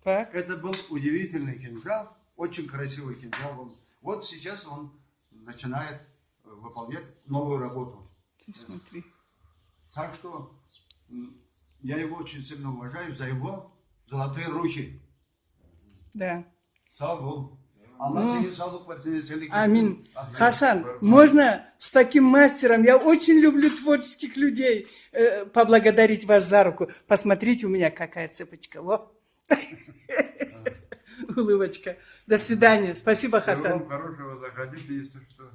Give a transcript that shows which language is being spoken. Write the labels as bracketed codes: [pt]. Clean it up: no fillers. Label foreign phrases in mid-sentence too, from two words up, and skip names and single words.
[ru] Это был удивительный кинжал, очень красивый кинжал. Вот сейчас он начинает выполнять новую работу. Ты смотри. Так что я его очень сильно уважаю за его золотые руки. Да. [tr] Sağ ol. Allah senin sağlık versin. Seni [ru] Амин. Хасан, можно с таким мастером, я очень люблю творческих людей, поблагодарить вас за руку. Посмотрите, у меня какая цепочка. Во. Улыбочка. До свидания. Спасибо, Хасан. Всего вам хорошего, заходите, если что.